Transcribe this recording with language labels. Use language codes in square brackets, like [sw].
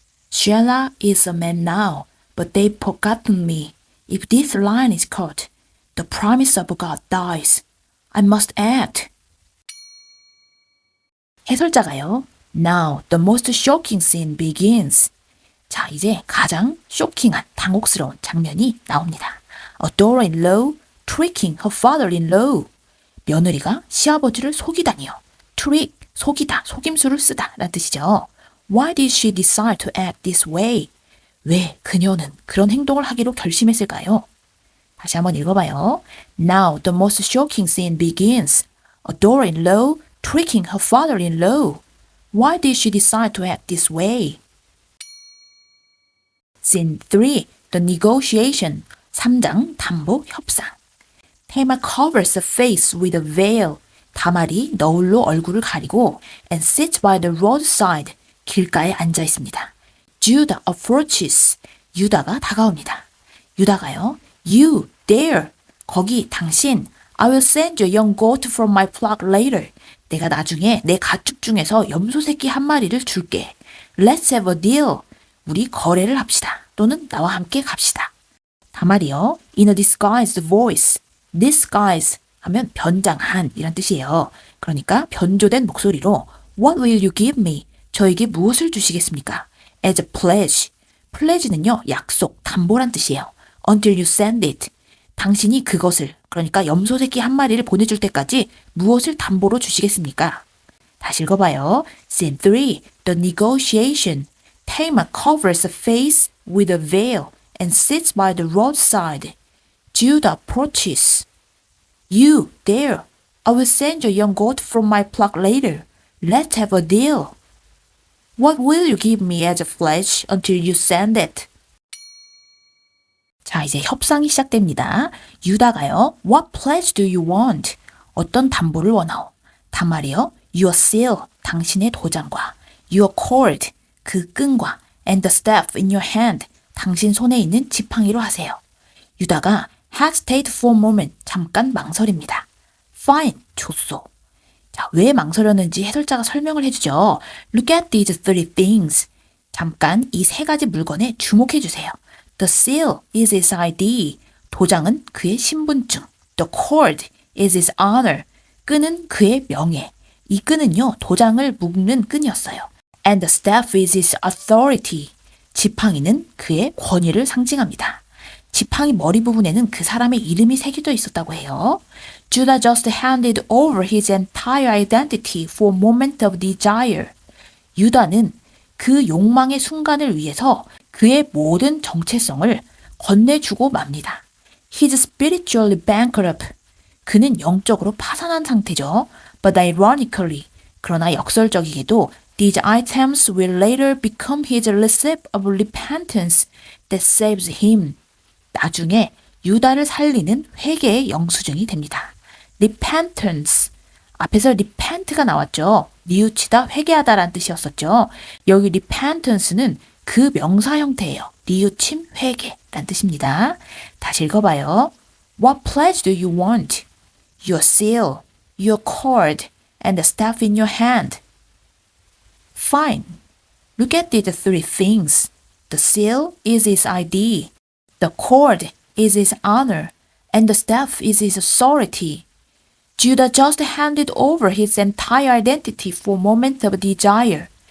[en] Shelah is a man now, but they've forgotten me. If this line is cut, the promise of God dies. I must act. [ko] 해설자가요. [en] Now, the most shocking scene begins. [ko] 자, 이제 가장 쇼킹한, 당혹스러운 장면이 나옵니다. [en] A daughter-in-law tricking her father-in-law. [ko] 며느리가 시아버지를 속이다니요. trick, 속이다, 속임수를 쓰다 라는 뜻이죠. [en] Why did she decide to act this way? [ko] 왜 그녀는 그런 행동을 하기로 결심했을까요? 다시 한번 읽어봐요. [en] Now the most shocking scene begins. A daughter-in-law tricking her father-in-law. Why did she decide to act this way? Scene 3. The negotiation. [ko] 3장 담보 협상. [en] Tamar covers her face with a veil. [ko] 다말이 너울로 얼굴을 가리고 [en] and sits by the roadside. [ko] 길가에 앉아 있습니다. [en] Judah approaches. [ko] 유다가 다가옵니다. 유다가요. [en] You, there. [ko] 거기, 당신. [en] I will send you a young goat from my flock later. [ko] 내가 나중에 내 가축 중에서 염소 새끼 한 마리를 줄게. [en] Let's have a deal. [ko] 우리 거래를 합시다. 또는 나와 함께 갑시다. 다말이요. [en] In a disguised voice. [ko] disguise 하면 변장한 이란 뜻이에요. 그러니까 변조된 목소리로 [en] What will you give me? [ko] 저에게 무엇을 주시겠습니까? [en] As a pledge. pledge는요. [ko] 약속, 담보란 뜻이에요. [en] Until you send it. [ko] 당신이 그것을, 그러니까 염소 새끼 한 마리를 보내줄 때까지 무엇을 담보로 주시겠습니까? 다시 읽어봐요. [en] Scene 3. The negotiation. Tamar covers her face with a veil and sits by the roadside. Judah approaches. You, there. I will send you a young goat from my flock later. Let's have a deal. What will you give me as a pledge until you send it? [ko] 자, 이제 협상이 시작됩니다. 유다가요. [en] What pledge do you want? [ko] 어떤 담보를 원하오? 다말이요. [en] Your seal, [ko] 당신의 도장과 [en] Your cord, [ko] 그 끈과 [en] And the staff in your hand, [ko] 당신 손에 있는 지팡이로 하세요. [en] 유다가 hesitate for a moment, [ko] 잠깐 망설입니다. [en] Fine, [ko] 좋소. 자, 왜 망설였는지 해설자가 설명을 해주죠. [en] Look at these three things. [ko] 잠깐 이 세 가지 물건에 주목해 주세요. [en] The seal is his ID. [ko] 도장은 그의 신분증. [en] The cord is his honor. [ko] 끈은 그의 명예. 이 끈은요, 도장을 묶는 끈이었어요. [en] And the staff is his authority. [ko] 지팡이는 그의 권위를 상징합니다. 지팡이 머리 부분에는 그 사람의 이름이 새겨져 있었다고 해요. [en] Judah just handed over his entire identity for a moment of desire. [ko] 유다는 그 욕망의 순간을 위해서 그의 모든 정체성을 건네주고 맙니다. [en] He's spiritually bankrupt. [ko] 그는 영적으로 파산한 상태죠. [en] But ironically, [ko] 그러나 역설적이게도 [en] these items will later become his receipt of repentance that saves him. [ko] 나중에 유다를 살리는 회개의 영수증이 됩니다. [en] repentance. [ko] 앞에서 repent가 나왔죠. 뉘우치다, 회개하다라는 뜻이었었죠. 여기 repentance는 그 명사 형태예요. 뉘우침, 회개라는 뜻입니다. 다시 읽어봐요. [en] What pledge do you want? Your seal, your cord, and the staff in your hand. Fine. Look at these three things. The seal is his ID. The cord is his honor. and the staff is his authority. Judah just handed over his entire identity for moments of desire.